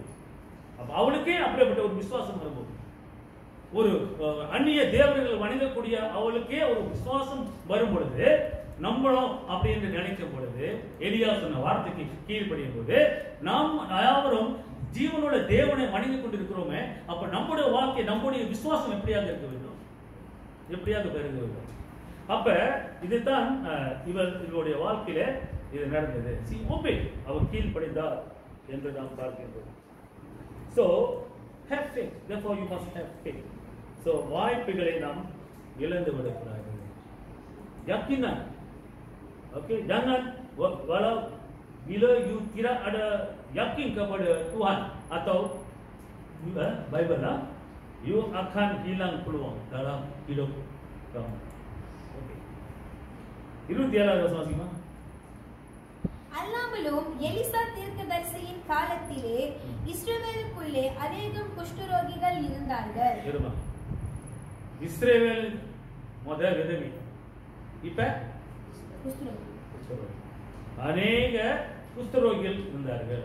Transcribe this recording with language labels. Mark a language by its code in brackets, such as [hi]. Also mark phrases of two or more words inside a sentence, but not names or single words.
[ta] அவளுக்கே அப்படிப்பட்ட ஒரு விசுவாசம் வரும்போது, ஒரு அந்நிய தேவர்கள் வணங்கக்கூடிய அவளுக்கே ஒரு விசுவாசம் வரும் பொழுது, நம்மளும் அப்படி என்று நினைக்கும் பொழுது, எலியா சொன்ன வார்த்தைக்கு கீழ்ப்படியும் போது நாம் யாவரும் ஜீவனோட தேவனை வணங்கி கொண்டிருக்கிறோமே, அப்ப நம்முடைய வாழ்க்கை, நம்முடைய விசுவாசம் எப்படியாக இருக்க வேண்டும், எப்படியாக பெருக வேண்டும். அப்ப இதுதான் இவருடைய வாழ்க்கையில இது நடந்தது. அவர் கீழ்ப்படிந்தார் என்று நாம் பார்க்கின்றோம். [en] So have faith, therefore you must have faith. [ta] So வாய்ப்புகளை நாம் இழந்து விடக்கூடாது. [ms] yakinan, okay, jangan walau bila you tidak ada yakin kepada Tuhan atau Bible lah, you akan hilang peluang dalam hidup kamu. [ta] Okay. 27வது வசனம். அல்லாமலும் எலிசா தீர்க்கதரிசியின் காலத்திலே இஸ்ரவேலுக்குள்ளே அநேகம் குஷ்டரோகிகள் இருந்தார்கள். இஸ்ரவேல் முதல் விதவி, இப்ப அநேக குஷ்டரோகிகள் இருந்தார்கள்.